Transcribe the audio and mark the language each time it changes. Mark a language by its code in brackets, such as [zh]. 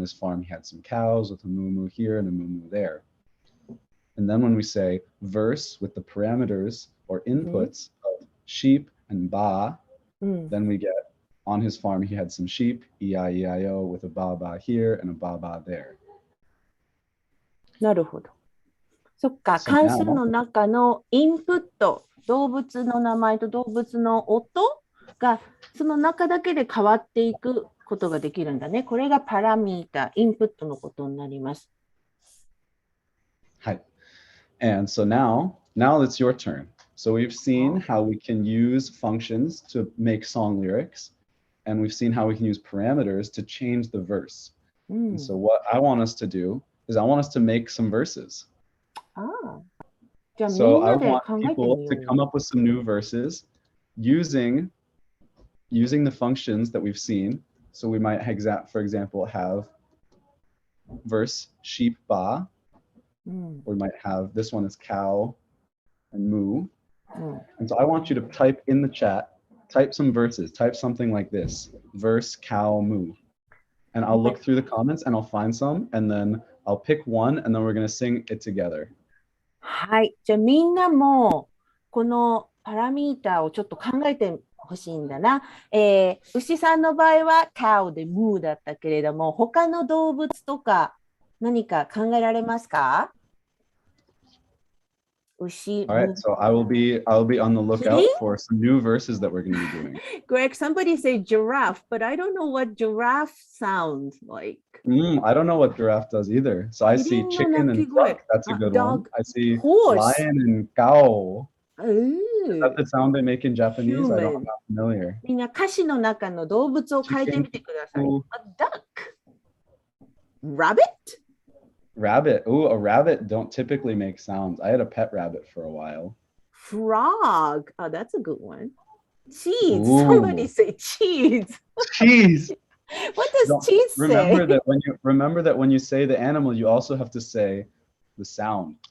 [en] On his farm, he had some cows with a moo moo here and a moo moo there. And then when we say verse with the parameters or inputs of sheep and ba, then we get on his farm, he had some sheep, E-I-E-I-O, with a ba ba here and a ba ba there. [ja] なるほど。そっか、関数の中のインプット、動物の名前と動物の音がその中だけで変わっていくことができるんだね。これがパラミータ、インプットのことになります。 [en] はい。And so now it's your turn. So we've seen how we can use functions to make song lyrics, and we've seen how we can use parameters to change the verse. And so what I want us to do is I want us to make some verses. So I want people to come up with some new verses using the functions that we've seen. So we might, for example, have verse sheep ba. We might have this one is cow and moo. And so I want you to type in the chat, type some verses, type something like this, verse cow moo. And I'll look through the comments and I'll find some, and then I'll pick one, and then we're going to sing it together. [ja] はい。じゃあみんなもこのパラミータをちょっと考えてほしいんだな。牛さんの場合は cow で moo だったけれども、他の動物とか何か考えられますか？牛。 [en] All right, so I'll be on the lookout for some new verses that we're going to be doing. Greg, somebody say giraffe, but I don't know what giraffe sounds like. I don't know what giraffe does either. So I see chicken and duck. That's a good one. I see horse. Lion and cow. Is that the sound they make in Japanese? I'm not familiar. [ja] みんな歌詞の中の動物を変えてみてください。 [en] A duck. Rabbit? Rabbit. Ooh, a rabbit don't typically make sounds. I had a pet rabbit for a while. Frog. Oh, that's a good one. Cheese. Ooh. Somebody say cheese. Cheese. What does cheese say? Remember that when you say the animal, you also have to say the sound.